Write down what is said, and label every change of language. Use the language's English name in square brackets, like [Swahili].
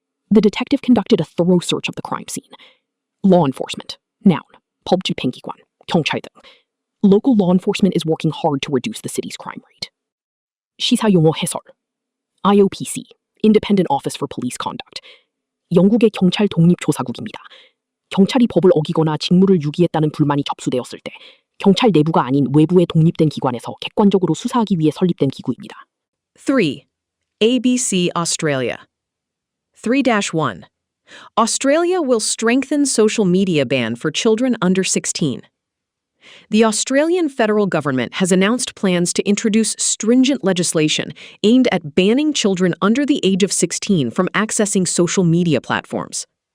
[English] The detective conducted a thorough search of the crime scene. Law enforcement. Noun. [Korean] 법 집행기관. 경찰 등. [English] Local law enforcement is working hard to reduce the city's crime rate. [Korean] 시사용어 해설. [English] IOPC, Independent Office for Police Conduct. [Korean] 영국의 경찰 독립조사국입니다. 경찰이 법을 어기거나 직무를 유기했다는 불만이 접수되었을 때 경찰 내부가 아닌 외부의 독립된 기관에서 객관적으로 수사하기 위해 설립된 기구입니다. [English] 3. ABC Australia. 3-1. Australia will strengthen social media ban for children under 16. The Australian federal government has announced plans to introduce stringent legislation aimed at banning children under the age of 16 from accessing social media platforms.